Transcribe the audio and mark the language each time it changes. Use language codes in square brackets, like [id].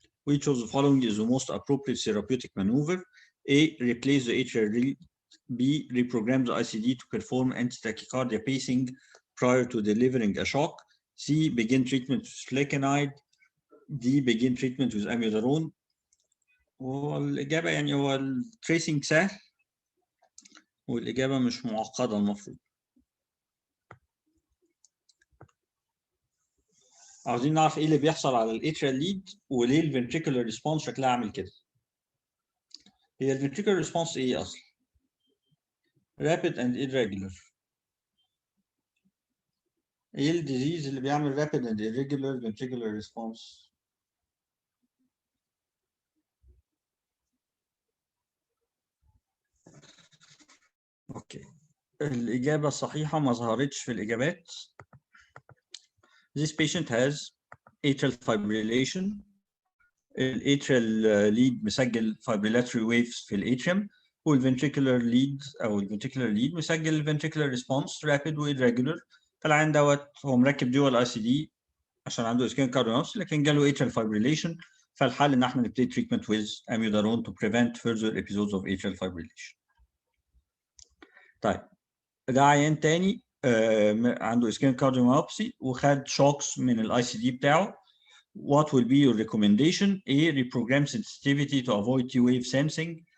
[en] Which of the following is the most appropriate therapeutic maneuver? A. Replace the atrial lead. B. Reprogram the ICD to perform anti-tachycardia pacing prior to delivering a shock. C. Begin treatment with flecainide. D. Begin treatment with amiodarone. [ar] والإجابة يعني هو التريسنج سهل والإجابة مش معقدة المفروض. عاوزين نعرف إيه اللي بيحصل على الاتريال ليد وليه الفنتريكولار ريسبونس شكلها عامل كده. هي الفنتريكولار ريسبونس إيه أصلا؟ [en] rapid and irregular. [ar] إيه الديزيز اللي بيعمل [en] rapid and irregular ventricular response؟ [ar] أوكي. الإجابة الصحيحة ما ظهرتش في الإجابات. [en] This patient has atrial fibrillation. [ar] الاتريال ليد مسجل [en] fibrillatory waves [ar] في الاتريوم، والventricular lead أو الventricular lead مسجل [en] ventricular response rapid و irregular. [ar] فالعين دوت هو مركب dual ICD عشان عنده ischemic cardiomyopathy لكن جاله atrial fibrillation، فالحل إن احنا نبتدي [en] treatment with amiodarone to prevent further episodes of atrial fibrillation. [ar] طيب ده عيان تاني عنده ischemic cardiomyopathy وخد shocks من الاي سي دي بتاعه. [en] What will be your recommendation? A. Reprogram sensitivity to avoid T-wave sensing.